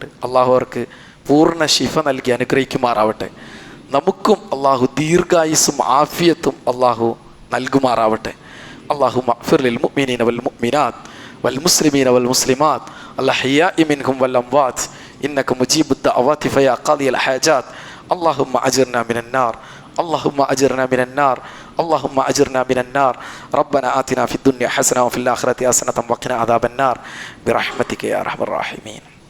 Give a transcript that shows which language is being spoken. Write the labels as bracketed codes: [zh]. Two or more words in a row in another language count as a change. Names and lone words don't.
[ml] അള്ളാഹു അവർക്ക് പൂർണ്ണ ശിഫ നൽകി അനുഗ്രഹിക്കുമാറാവട്ടെ. നമുക്കും അള്ളാഹു ദീർഘായുസ്സും ആഫിയത്തും അള്ളാഹു നൽകുമാറാവട്ടെ. [ar] اللهم اغفر للمؤمنين والمؤمنات والمسلمين والمسلمات الأحياء منهم والأموات إنك مجيب الدعوات فيا قاضي الحاجات اللهم أجرنا من النار اللهم أجرنا من النار اللهم أجرنا من النار ربنا آتنا في الدنيا حسنة وفي الآخرة حسنة وقنا عذاب النار برحمتك يا أرحم الراحمين.